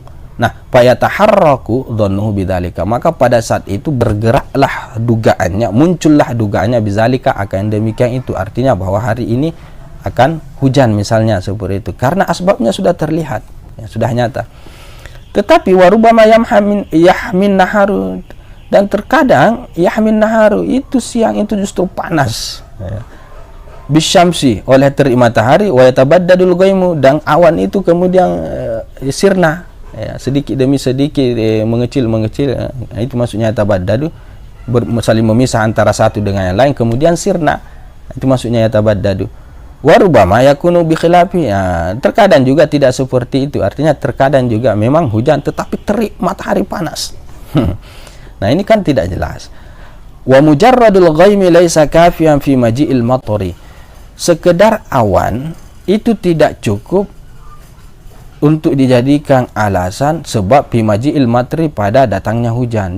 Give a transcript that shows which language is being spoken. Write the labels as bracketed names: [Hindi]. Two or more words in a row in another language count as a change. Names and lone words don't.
[Indonesian] Nah, [Arabic] fayataharraku dhannuhu bidzalika, [Indonesian] maka pada saat itu bergeraklah dugaannya, muncullah dugaannya bidzalika, akan demikian itu, artinya bahwa hari ini akan hujan misalnya, seperti itu, karena asbabnya sudah terlihat, ya, sudah nyata. Tetapi [Arabic] warubama yahmin naharu, [Indonesian] dan terkadang [Arabic] yahmin naharu, [Indonesian] itu siang itu justru panas, ya, bisyamsi, oleh terik matahari, [Arabic] wa yatabaddadul ghaimu, [Indonesian] dan awan itu kemudian sirna, ya, sedikit demi sedikit mengecil, ya, itu maksudnya yatabaddadu, saling memisah antara satu dengan yang lain, kemudian sirna, itu maksudnya yatabaddadu. [Arabic] Warubama yakunu bi khilafi, ya, [Indonesian] terkadang juga tidak seperti itu, artinya terkadang juga memang hujan tetapi terik matahari panas. Nah, ini kan tidak jelas. [Arabic] Wa mujarradul ghaimi laisa kafiyan fi maji'il matari, [Indonesian] sekedar awan itu tidak cukup untuk dijadikan alasan sebab [Arabic] pimaji'il matri [Indonesian] pada datangnya hujan.